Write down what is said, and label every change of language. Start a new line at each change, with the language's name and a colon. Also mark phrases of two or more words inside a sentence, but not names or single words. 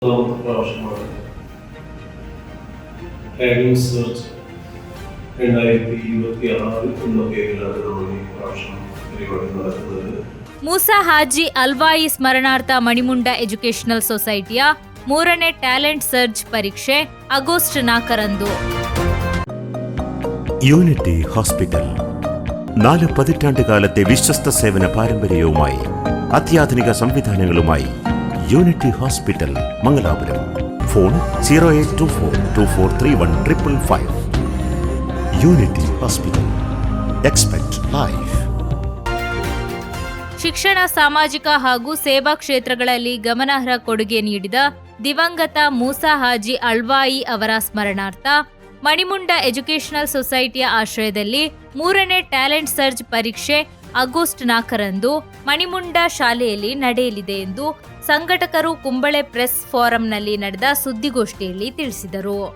Malayalam: പ്രാവശ്യമാണ് ടാലന്റ് സെർച്ച് 2026 എന്ന പേരിലാണ് നമ്മൾ ഈ പ്രാവശ്യം പരിപാടി നടത്തുന്നത്.
Kannada: ಮೂಸ ಹಾಜಿ ಅಲ್ವಾಯಿ ಸ್ಮರಣಾರ್ಥ ಮಣಿಮುಂಡ ಎಜುಕೇಷನಲ್ ಸೊಸೈಟಿಯ 3ನೇ ಟ್ಯಾಲೆಂಟ್ ಸರ್ಚ್ ಪರೀಕ್ಷೆ ಆಗಸ್ಟ್ 4ರಂದು.
Malayalam: യൂണിറ്റി ഹോസ്പിറ്റൽ 4 പതിറ്റാണ്ട് കാലത്തെ വിശ്വസ്ത സേവന പാരമ്പര്യവുമായി അത്യാധുനിക സംവിധാനങ്ങളുമായി യൂണിറ്റി ഹോസ്പിറ്റൽ മംഗലാപുരം. ഫോൺ 0824243155. യൂണിറ്റി ഹോസ്പിറ്റൽ.
English: Expect life.
Kannada: ಶಿಕ್ಷಣ, ಸಾಮಾಜಿಕ ಹಾಗೂ ಸೇವಾ ಕ್ಷೇತ್ರಗಳಲ್ಲಿ ಗಮನಾರ್ಹ ಕೊಡುಗೆ ನೀಡಿದ ದಿವಂಗತ ಮೂಸ ಹಾಜಿ ಅಲ್ವಾಯಿ ಅವರ ಸ್ಮರಣಾರ್ಥ ಮಣಿಮುಂಡ ಎಜುಕೇಷನಲ್ ಸೊಸೈಟಿಯ ಆಶ್ರಯದಲ್ಲಿ 3ನೇ ಟ್ಯಾಲೆಂಟ್ ಸರ್ಚ್ ಪರೀಕ್ಷೆ ಆಗಸ್ಟ್ 4ರಂದು ಮಣಿಮುಂಡ ಶಾಲೆಯಲ್ಲಿ ನಡೆಯಲಿದೆ ಎಂದು ಸಂಘಟಕರು ಕುಂಬಳೆ ಪ್ರೆಸ್ ಫೋರಂನಲ್ಲಿ ನಡೆದ ಸುದ್ದಿಗೋಷ್ಠಿಯಲ್ಲಿ ತಿಳಿಸಿದರು.